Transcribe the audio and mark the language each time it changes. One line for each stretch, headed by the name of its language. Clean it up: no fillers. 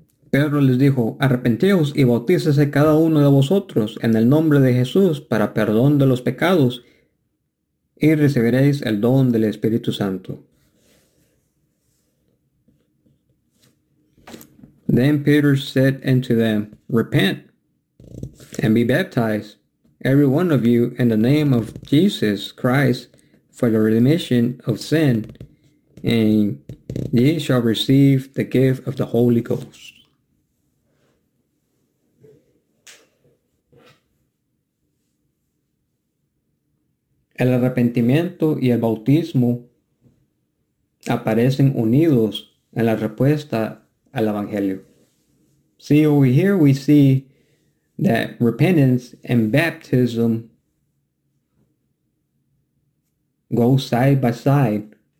Spanish: Pedro les dijo, arrepentíos y bautícese cada uno de vosotros en el nombre de Jesús para perdón de los pecados y recibiréis el don del Espíritu Santo.
English: Then Peter said unto them, repent and be baptized, every one of you, in the name of Jesus Christ for the remission of sin, and ye shall receive the gift of the Holy Ghost.
Spanish: El arrepentimiento y el bautismo aparecen unidos en la respuesta al Evangelio.
English: See, over here we see that repentance and baptism go side by side.